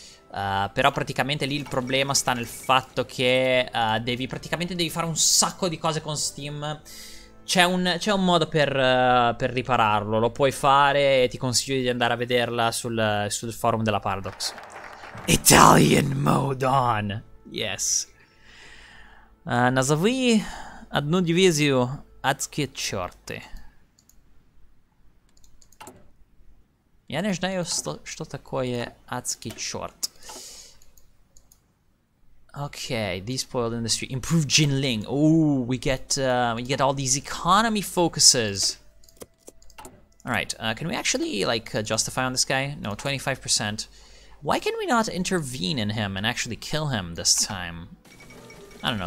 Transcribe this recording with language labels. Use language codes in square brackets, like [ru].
[it] Però praticamente lì il problema sta nel fatto che devi fare un sacco di cose con Steam. C'è un modo per ripararlo, lo puoi fare e ti consiglio di andare a vederla sul forum della Paradox. [en] Italian mode on! Yes. [ru] Назови одну дивизию адские черты. Я не знаю, что такое адский черт. [en] Okay, despoiled industry. Improved Jinling. Oh, we get all these economy focuses. All right, can we actually like justify on this guy? No, 25%. Why can we not intervene in him and actually kill him this time? I don't know.